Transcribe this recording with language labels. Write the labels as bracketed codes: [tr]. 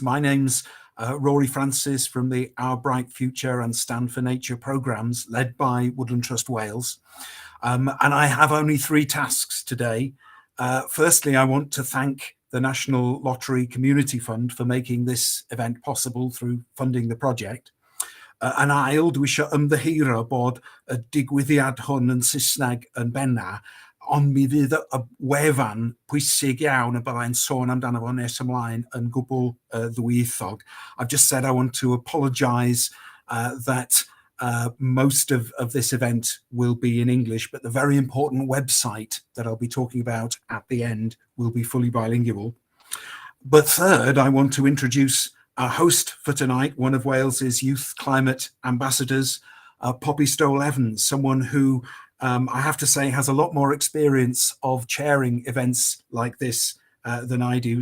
[en] My name's Rory Francis from the Our Bright Future and Stand for Nature programmes led by Woodland Trust Wales. And I have only 3 tasks today. Firstly, I want to thank the National Lottery Community Fund for making this event possible through funding the project. [cy] Yn ail, dwi eisiau ymddiheuro bod y digwyddiad hwn yn Saesneg yn benna, ond mi fydd y wefan pwysig iawn y byddai'n sôn amdano fo nes ymlaen yn gwbl ddwyieithog. [en] I've just said I want to apologise that most of this event will be in English, but the very important website that I'll be talking about at the end will be fully bilingual. But third, I want to introduce our host for tonight, one of Wales's youth climate ambassadors, Poppy Stowell-Evans, someone who I have to say has a lot more experience of chairing events like this than I do.